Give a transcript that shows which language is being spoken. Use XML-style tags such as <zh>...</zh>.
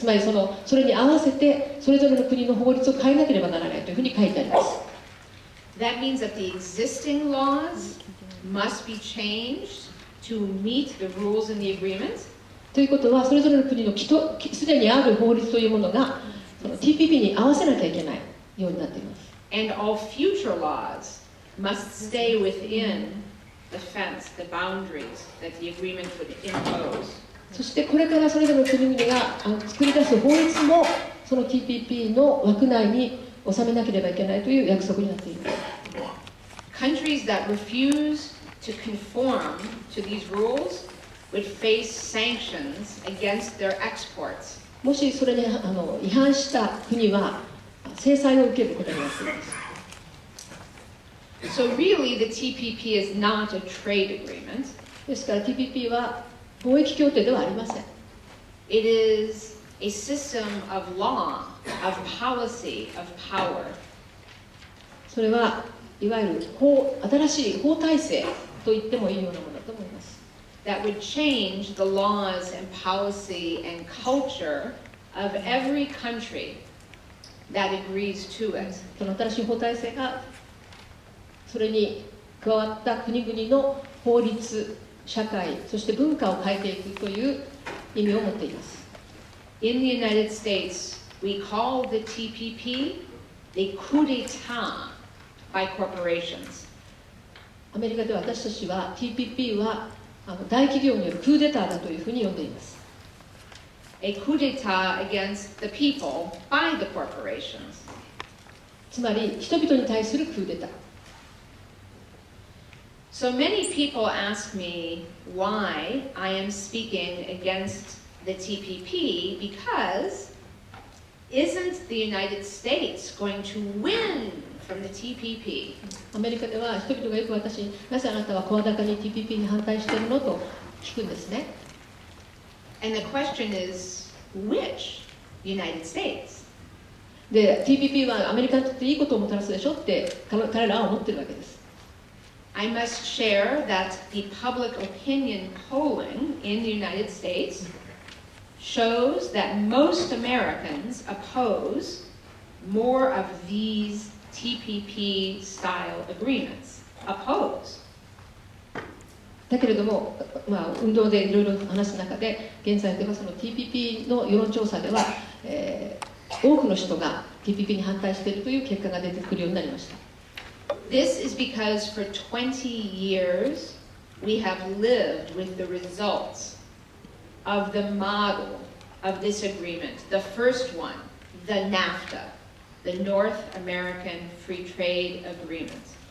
<ja>つまりそれに合わせてそれぞれの国の法律を変えなければならないというふうに書いてあります。</ja> <en>That means that the existing laws must be changed to meet the rules in the agreement.</en> <ja>ということはそれぞれの国のすでにある法律というものがその TPP に合わせなきゃいけないようになっています。</ja> <en>And all future laws must stay within the fence, the boundaries that the agreement would impose.</en> <ja>そしてこれからそれぞれの国々が作り出す法律もその TPP の枠内に収めなければいけないという約束になっています。</ja> <en>Countries that refuse to conform to these rules would face sanctions against their exports.</en> <ja>もしそれに違反した国は制裁を受けることになっています。</ja> <en>So really, the TPP is not a trade agreement.</en> <ja>ですから TPP は貿易協定ではありません。</ja> <en>It is a system of law, of policy, of power.</en> <ja>それはいわゆる新しい法体制と言ってもいいようなものだと思います。</ja> <en>That would change the laws and policy and culture of every country that agrees to it.</en> <ja>その新しい法体制がそれに加わった国々の法律、社会、そして文化を変えていくという意味を持っています。</ja> <en>In the United States, we call the TPP a coup d'état by corporations.</en> <ja>アメリカで私たちは TPP は大企業によるクーデターだというふうに呼んでいます。</ja> <en>A coup d'état against the people by the corporations.</en> <ja>つまり人々に対するクーデター。</ja> <en>So many people ask me why I am speaking against the TPP because isn't the United States going to win from the TPP?</en> <ja>アメリカでは人々がよく私になぜあなたは声高に TPP に反対しているのと聞くんですね。</ja> <en>And the question is, which United States?</en> <ja>で TPP はアメリカにとっていいことをもたらすでしょって彼らは思ってるわけです。</ja> <en>I must share that the public opinion polling in the United States shows that most Americans oppose more of these TPP-style agreements. Oppose.</en> <ja>だけれども、運動でいろいろ話す中で、現在ではその TPP の世論調査では、多くの人が TPP に反対しているという結果が出てくるようになりました。</ja> <en>This is because for 20 years we have lived with the results of the model of this agreement. The first one, the NAFTA, the North American Free Trade Agreement.</en>